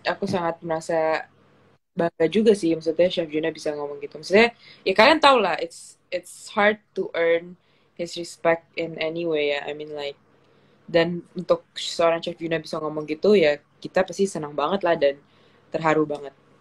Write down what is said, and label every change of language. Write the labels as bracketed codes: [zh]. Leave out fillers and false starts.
[id] Aku sangat merasa bangga juga sih, maksudnya Chef Juna bisa ngomong gitu. Maksudnya ya kalian tau lah, [en] it's hard to earn his respect in any way [id] ya. [en] I mean like, [id] dan untuk seorang Chef Juna bisa ngomong gitu ya kita pasti senang banget lah dan terharu banget.